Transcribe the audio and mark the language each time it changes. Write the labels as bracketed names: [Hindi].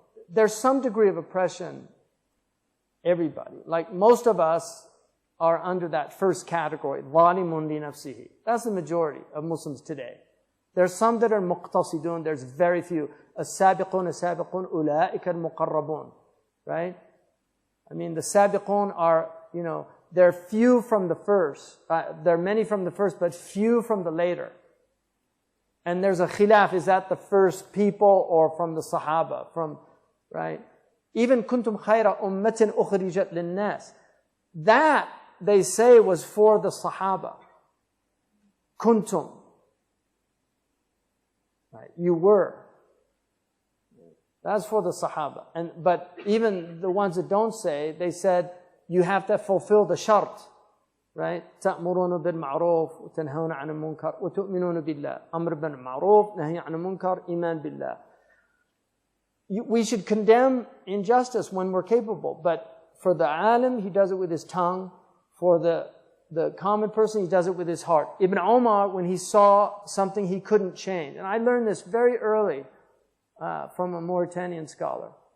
[English] There's some degree of oppression, everybody. Like most of us are under that first category, [Arabic] ظَالِمٌ لِنَفْسِهِ. [English] That's the majority of Muslims today. There's some that are muqtasidun, there's very few. [Arabic] السابقون السابقون أولئك المقربون. [English] Right? I mean, the sabiqun are, they're few from the first. There are many from the first, but few from the later. And there's a khilaf, is that the first people or from the Sahaba? Right? Even [Arabic] kuntum khayra ummatin ukhrijat linnas. [English] That, they say, was for the Sahaba. Kuntum. Right? You were. That's for the Sahaba. But even the ones that don't say, they said, you have to fulfill the shart, right? [Arabic] تأمرون بالمعروف وتنهون عن المنكر وتؤمنون بالله. أمر بالمعروف نهي عن المنكر إيمان بالله. [English] we should condemn injustice when we're capable, but for the alim, he does it with his tongue. For the common person, he does it with his heart. Ibn Umar, when he saw something he couldn't change, and I learned this very early from a Mauritanian scholar.